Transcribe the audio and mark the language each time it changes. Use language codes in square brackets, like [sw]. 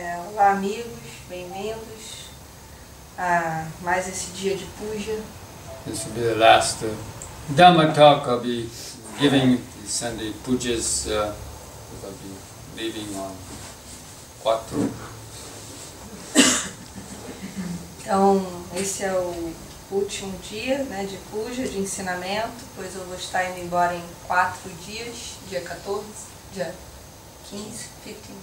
[pt] Olá amigos, bem-vindos a mais esse dia de Puja. [en] This will be the last Dhamma talk I'll be giving Sunday Pujas, because I'll be leaving on 4. [pt] Então, esse é o último dia, né, de Puja, de ensinamento, pois eu vou estar indo embora em 4 dias, dia 14, dia 15, 15.